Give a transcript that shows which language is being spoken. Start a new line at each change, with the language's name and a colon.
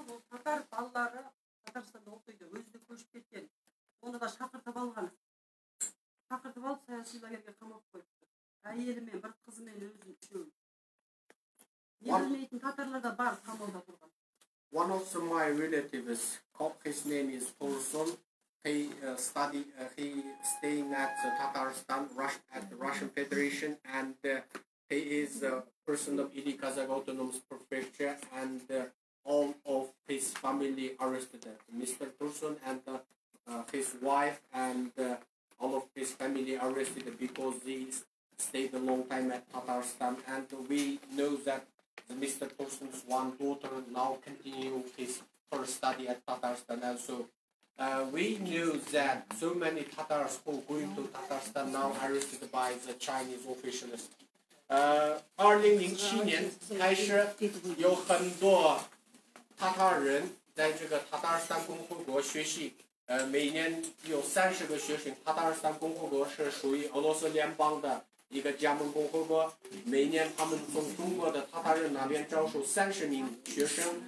Kazakh: Татар балалары Татарстанда оқиды, өзі де көшіп кеткен. Оны да шақыртып алған. Шақыртып алып саяси лагерьге қамап қойыпты. Әйелімен, бір қызымен өзін үшеуін. Не білмейтін татарлар да бар қамауда тұрған.
English: One of my relatives, his name is Tursun. He staying at Tatarstan, at the Russian Federation, and he is a person of Ili Kazakh Autonomous Prefecture, and all of his family arrested. Mr. Tursun and his wife and all of his family arrested because they stayed a long time at Tatarstan, and we know that Mr. Tursun's one daughter now continue her study at Tatarstan also. We knew that so many Tatars who going to Tatarstan now arrested by the Chinese officials.
Chinese: 2007年开始，有很多塔塔人在这个塔塔尔斯坦共和国学习。每年有30个学生。塔塔尔斯坦共和国是属于俄罗斯联邦的一个加盟共和国。每年他们从中国的塔塔人那边招收30名学生。